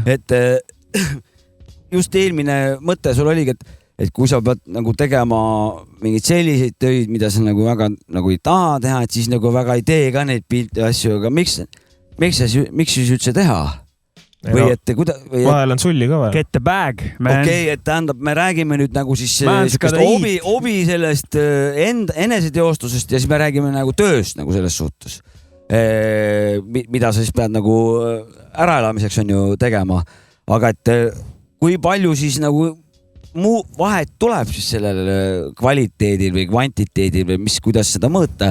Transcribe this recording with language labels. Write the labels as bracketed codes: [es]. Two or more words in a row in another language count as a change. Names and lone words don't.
[et] Et just eelmine mõte sul oligi, et kui sa pead nagu tegema mingeid selliseid töid, mida sa nagu väga nagu ei taha teha, et siis nagu väga ei tee ka neid pilte ja asju, aga miks siis üldse teha? Või et vahel on sulli ka vaja. [en] Get the bag, man. [et] Okei, et tähendab, me räägime nüüd nagu siis obi sellest eneseteostusest ja siis me räägime nagu tööst nagu selles suhtes. Mida sa siis pead nagu äraelamiseks on ju tegema. Aga et kui palju siis nagu muu vahet tuleb siis sellele kvaliteedil või kvantiteedil või kuidas seda mõõta.